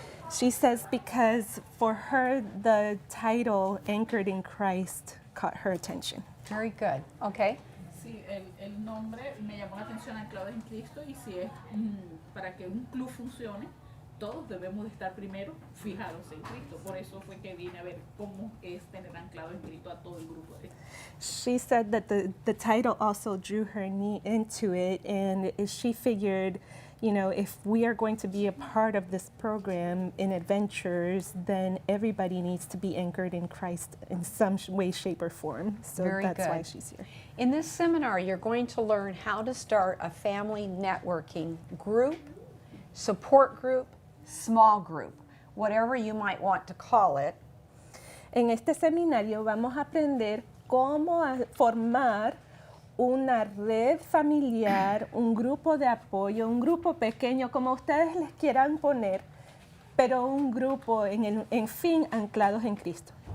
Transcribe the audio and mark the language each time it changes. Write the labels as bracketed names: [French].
[English] She says because for her the title Anchored in Christ caught her attention. Very good. Okay. [Spanish] Sí, el nombre me llamó la atención, Anclados en Cristo, y si es para que un club funcione, todos debemos de estar primero fijados en Cristo. Por eso fue que vine a ver cómo es tener anclado en Cristo a todo el grupo. [English] She said that the title also drew her into it, and she figured, you know, if we are going to be a part of this program in Adventurers, then everybody needs to be anchored in Christ in some way, shape, or form. So Very that's good. why she's here. In this seminar, you're going to learn how to start a family networking group, support group, small group, whatever you might want to call it. [Spanish] En este seminario vamos a aprender cómo formar una red familiar, un grupo de apoyo, un grupo pequeño, como ustedes les quieran poner, pero un grupo en fin anclados en Cristo.